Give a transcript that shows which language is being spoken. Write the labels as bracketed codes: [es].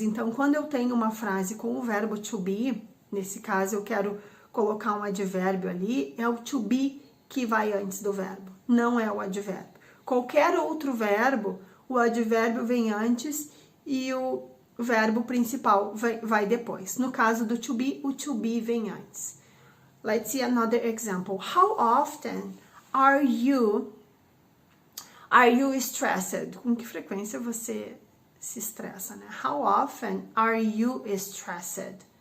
[pt] Então, quando eu tenho uma frase com o verbo to be, nesse caso eu quero colocar um advérbio ali, é o to be que vai antes do verbo, não é o advérbio. Qualquer outro verbo, o advérbio vem antes e o verbo principal vai depois. No caso do to be, o to be vem antes. [en] Let's see another example. How often are you stressed? [pt] Com que frequência você se estressa, né? [en] How often are you stressed?